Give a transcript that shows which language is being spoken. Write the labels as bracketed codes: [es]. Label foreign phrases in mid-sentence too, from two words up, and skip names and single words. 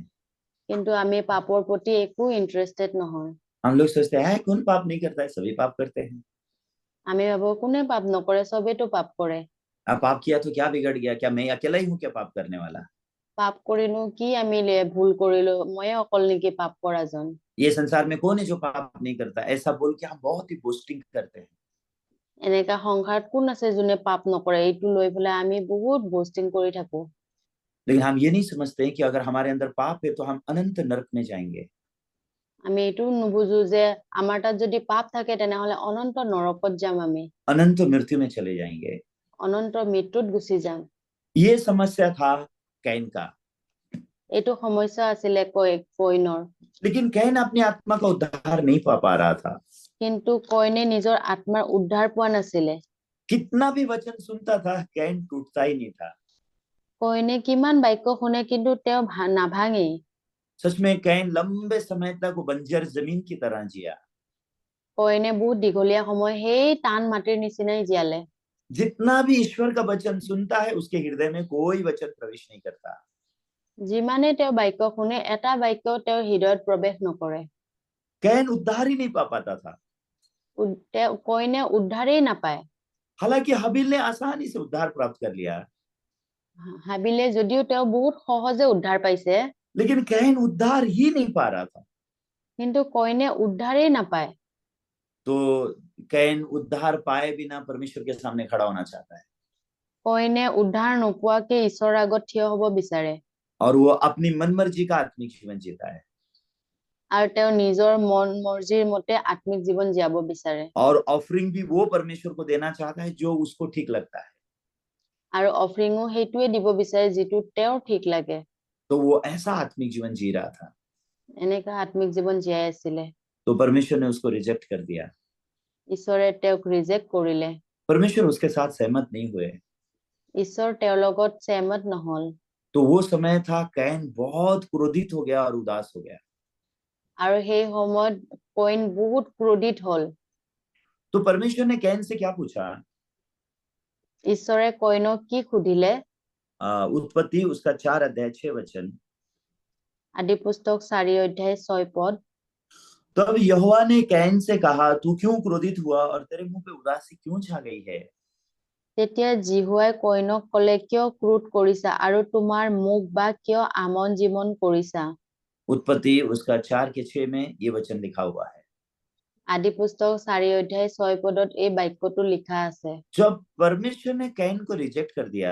[as] কিন্তু আমি পাপৰ প্ৰতি একো ইন্টাৰেষ্টেড নহয়। [hi] हम लोग सोचते हैं कौन पाप नहीं करता है, सभी पाप करते हैं। [as] আমি ভাবো কোনে পাপ নকৰে, চবেইতো পাপ কৰে। [hi] अब पाप किया तो क्या बिगड़ गया, क्या मैं अकेला ही हूँ क्या पाप करने वाला? [as] পাপ কৰিনো কি আমি ভুল কৰিলো, ময়ে অকল নেকি পাপ কৰাজন? [hi] ये संसार में कौन है जो पाप नहीं करता? ऐसा बोल के हम बहुत ही बोस्टिंग करते हैं। [as] এনেকা সংসাৰত কোন আছে যোনে পাপ নকৰে, এইটো লৈ পেলাই আমি বহুত বস্টিং কৰি থাকো। [hi] लेकिन हम ये नहीं समझते कि अगर हमारे अंदर पाप है तो हम अनंत नरक में जाएंगे। [as] আমি এইটো নুবুজো যে আমাৰ তাত যদি পাপ থাকে তেনেহলে অনন্ত নৰকত যাম, আমি [hi] अनंत मृत्यु में चले जाएंगे। [as] অনন্ত মৃত্যুত গুচি যাম। [hi] ये समस्या था कैन का, [as] এইটো সমস্যা আছিলে কইনৰ। [hi] लेकिन कैन अपनी आत्मा का उद्धार नहीं पा रहा था। [as] কিন্তু কইনে নিজৰ আত্মাৰ উদ্ধাৰ পোৱা নাছিলে। [hi] कितना भी वचन सुनता था कैन टूटता ही नहीं था। [as] কইনে কিমান বাক্য শুনে কিন্তু তেওঁ নাভাঙেই। [hi] सच में कैन लंबे समय तक वो बंजर जमीन की तरह जिया। [as] কইনে বহুত দীঘলীয়া সময় সেই টান মাটিৰ নিচিনাই জীয়ালে। [hi] जितना भी ईश्वर का वचन सुनता है उसके हृदय में कोई वचन प्रवेश नहीं करता। [as] যিমানে তেওঁ বাক্য শুনে এটা বাক্য তেওঁৰ হৃদয়ত প্ৰৱেশ নকৰে। [hi] कैन उद्धार ही नहीं पा पाता था। [as] কইনে উদ্ধাৰেই নাপায়। [hi] हालांकि हाबिल ने आसानी से उद्धार प्राप्त कर लिया, [as] হাবিলে যদিও তেওঁ বহুত সহজে উদ্ধাৰ পাইছে, [hi] लेकिन कैन उद्धार ही नहीं पा रहा था। [as] কিন্তু কইনে উদ্ধাৰেই নাপায়। [hi] तो कैन उद्धार पाए बिना परमेश्वर के सामने खड़ा होना चाहता है, [as] কইনে উদ্ধাৰ নোপোৱাকে ঈশ্বৰৰ আগত থিয় হ'ব বিচাৰে। [hi] और वो अपनी मनमर्जी का आत्मिक जीवन जीता है, [as] আৰু তেওঁ নিজৰ মন মৰ্জিৰ মতে আত্মিক জীৱন জীয়াব বিচাৰে। [hi] और ऑफरिंग भी वो परमेश्वर को देना चाहता है जो उसको ठीक लगता है। [as] আৰু অফৰিঙো সেইটোৱে দিব বিচাৰে যিটো তেওঁৰ ঠিক লাগে। [hi] तो वो ऐसा आत्मिक जीवन जी रहा था, [as] এনেকা আত্মিক জীৱন জীয়াই আছিলে। [hi] तो परमेश्वर ने उसको रिजेक्ट कर दिया। [as] ঈশ্বৰে তেওঁক ৰিজেক্ট কৰিলে। [hi] परमेश्वर उसके साथ सहमत नहीं हुए। [as] ঈশ্বৰ তেওঁৰ লগত सहमत নহল। [hi] तो वो समय था कैन बहुत क्रोधित हो गया और उदास हो गया। [as] আৰু সেই সময়ত কইন বহুত ক্ৰোধিত হল। [hi] तो परमेश्वर ने कैन से क्या पूछा? [as] ঈশ্বৰে কইনক কি সুধিলে? [hi] उत्पत्ति उसका 4 अध्याय 6 वचन। [as] আদি পুস্তক 4 অধ্যায় 6 পদ। [hi] तब यहोवा ने कैन से कहा, तू क्यों क्रोधित हुआ और तेरे मुंह पे उदासी क्यों छा गई है? [as] তেতিয়া জিহুৱাই কইনক কলে, কিয় ক্ৰোধ কৰিছা আৰু তোমাৰ মুখ বা কিয় আমন জীমন কৰিছা? [hi] उत्पत्ति उसका 4 के 6 में ये वचन लिखा हुआ है। [as] আদি পুস্তক 4 অধ্যায় 6 পদত এই বাক্যটো লিখা আছে। [hi] जब परमेश्वर ने कैन को रिजेक्ट कर दिया,